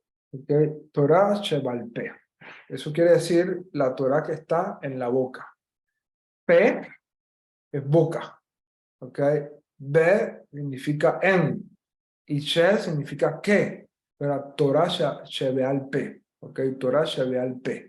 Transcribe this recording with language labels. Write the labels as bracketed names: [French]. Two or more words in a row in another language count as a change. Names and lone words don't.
[Hebrew] ¿ok? תורה שבעל פה. [Spanish] Eso quiere decir la Torah que está en la boca. Pe es boca, ¿ok? Be significa en. Y She significa que. Pero [Hebrew] תורה שבעל פה, [Spanish] ¿ok? [Hebrew] תורה שבעל פה.